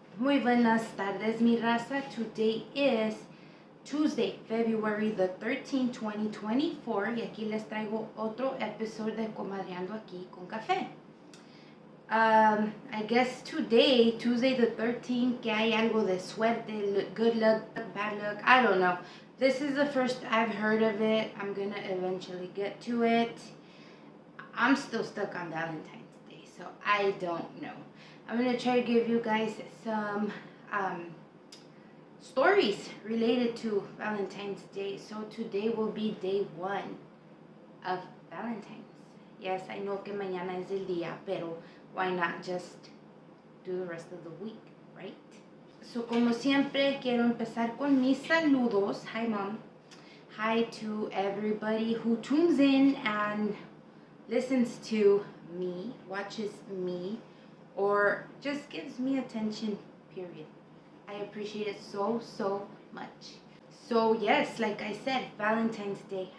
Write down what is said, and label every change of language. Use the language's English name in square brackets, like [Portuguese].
[Spanish] Muy buenas tardes, mi raza. [English] Today is Tuesday, February the 13th, 2024. [Spanish] Y aquí les traigo otro episodio de Comadreando aquí con café. [English] I guess today, Tuesday the 13th, [Spanish] que hay algo de suerte, [English] good luck, bad luck, I don't know. This is the first I've heard of it. I'm gonna eventually get to it. I'm still stuck on Valentine's Day, so I don't know. I'm gonna try to give you guys some stories related to Valentine's Day. So today will be day 1 of Valentine's. Yes, I know [Spanish] que mañana es el día, pero [English] why not just do the rest of the week, right? [Spanish] So como siempre, quiero empezar con mis saludos. [English] Hi, Mom. Hi to everybody who tunes in and listens to me, watches me, or just gives me attention, period. I appreciate it so much. So yes, like I said, Valentine's Day.